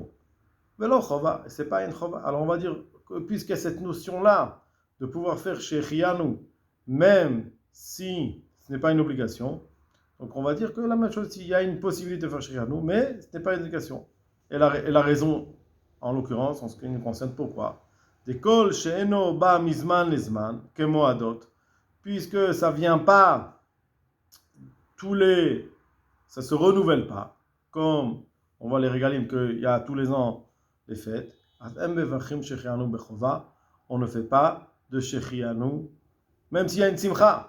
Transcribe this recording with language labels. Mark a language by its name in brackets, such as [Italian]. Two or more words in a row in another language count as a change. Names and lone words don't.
[French] Mais là, chova, c'est pas une chova. Alors on va dire que puisqu'il y a cette notion-là de pouvoir faire Shechianu, même si ce n'est pas une obligation, donc on va dire que la même chose, s'il y a une possibilité de faire Shechianu, mais ce n'est pas une obligation. Et la raison, en l'occurrence, en ce qui nous concerne, pourquoi? [Hebrew] דכל שאינו בא מזמן לזמן, כמועדות, [French] puisque ça vient pas ça se renouvelle pas, comme on voit les régalim qu'il y a tous les ans les fêtes. On ne fait pas de shechianu, même s'il y a une simcha.